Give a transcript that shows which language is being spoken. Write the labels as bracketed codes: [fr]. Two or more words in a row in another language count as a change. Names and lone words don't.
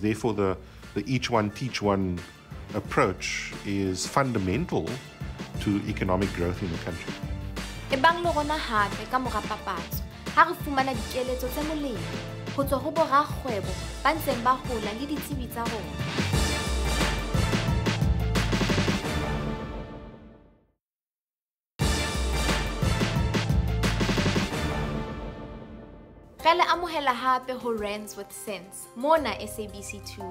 [en] Therefore, the each one teach one approach is fundamental to economic growth in the country. [st] Ebang le rona hape ka mora papatso, ha re fumana dikeletso tse molemo ho tswa ho borakgwebo ba ntseng ba hola le ditsebi tsa rona. Re le amohela hape ho Rands with Sense mona SABC 2.